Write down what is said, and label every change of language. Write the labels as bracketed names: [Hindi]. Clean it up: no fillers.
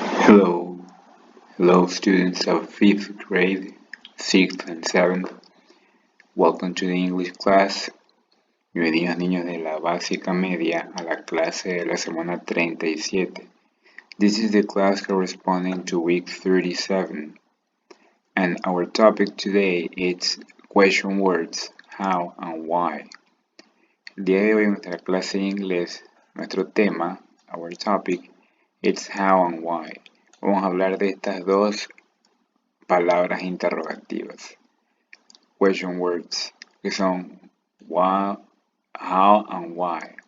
[English] Hello, hello students of 5th grade, 6th and 7th. Welcome to the English class. [Spanish] Bienvenidos niños de la básica media a la clase de la semana 37. [English] This is the class corresponding to week 37. And our topic today is question words, how and why. [Spanish] El día de hoy en nuestra clase de inglés, nuestro tema, [English] our topic, is how and why. [Spanish] Vamos a hablar de estas dos palabras interrogativas, [English] question words, [Spanish] que son [English] why, how and why.